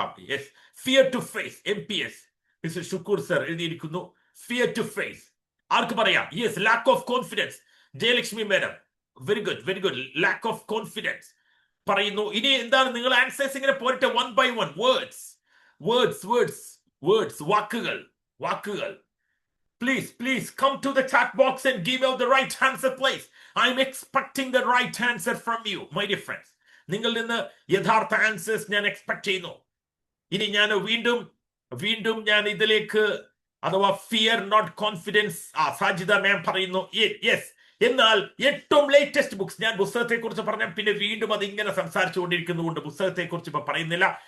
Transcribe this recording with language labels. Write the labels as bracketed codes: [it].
[en] Yes. Fear to face, MPS mister Shukoor sir [ml] എഴുതിയിരിക്കുന്നു. [en] Fear to face. [ml] ആർക്ക് പറയാം? [en] Yes, lack of confidence. Jayalakshmi madam, very good. Lack of confidence [ml] പറയുന്നു. ഇനി എന്താണ് നിങ്ങൾ answers ഇങ്ങനെ പോരട്ടെ, 1 by 1. വേർഡ്സ്, വാക്കുകൾ. [en] please come to the chat box and give out the right answer, please. I'm expecting the right answer from you, my dear friends. [ml] നിങ്ങളിൽ നിന്ന് യഥാർത്ഥ ആൻസേഴ്സ് ഞാൻ എക്സ്പെക്ട് ചെയ്യുന്നു. ഇനി ഞാൻ വീണ്ടും ഞാൻ ഇതിലേക്ക് അഥവാ ഫിയർ നോട്ട് കോൺഫിഡൻസ് സാജിദ മാം പറയുന്നു യെസ്. എന്നാൽ ഏറ്റവും ലേറ്റസ്റ്റ് ബുക്സ്, ഞാൻ പുസ്തകത്തെ കുറിച്ച് പറഞ്ഞ പിന്നെ വീണ്ടും അത് ഇങ്ങനെ സംസാരിച്ചുകൊണ്ടിരിക്കുന്നതുകൊണ്ട് പുസ്തകത്തെ കുറിച്ച് ഇപ്പൊ പറയുന്നില്ല.